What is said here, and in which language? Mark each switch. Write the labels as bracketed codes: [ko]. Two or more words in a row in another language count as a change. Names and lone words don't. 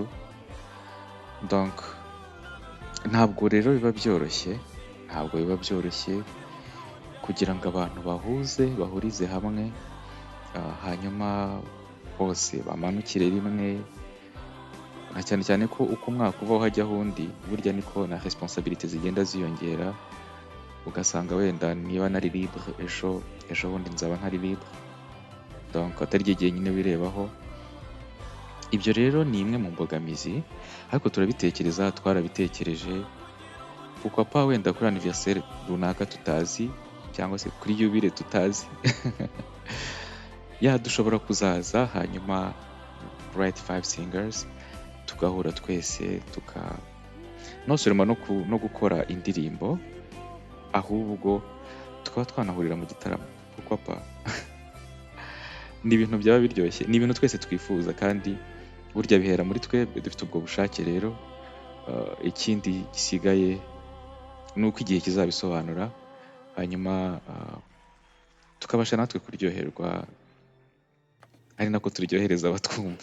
[rw] Donc ntabwo rero biba byoroshye kugira ngo abantu bahurize hamwe, hanyuma bose bamanukire rimwe, na cyane cyane ko uko umwaka uvaho hajyaho undi, burya niko na responsabilité zigenda ziyongera. ugasanga wenda niba nari libre ejo bundi nzaba ntari libre, donc atari ryo gihe nyine wirebaho. Ibyo rero ni imwe mu mbogamizi, ariko twarabitekereje, [fr] pourquoi pas [rw] wenda kuri anniversaire runaka tutazi, cyangwa se kuri yubile tutazi dushobora kuzaza, hanyuma Bright Five Singers tugahura twese nosoroma no gukora indirimbo, ahubwo tukaba twanahurira mu gitaramo, [fr] pourquoi pas [rw] ni ibintu byaba biryoshye, ni ibintu twese twifuza, kandi burya bihera muri twebwe dufite ubwo bushake. Rero ikindi gisigaye ni uko igihe kizabisobanura, hanyuma tukabasha natwe kuryoherwa, ari nako turyohereza abatwumva.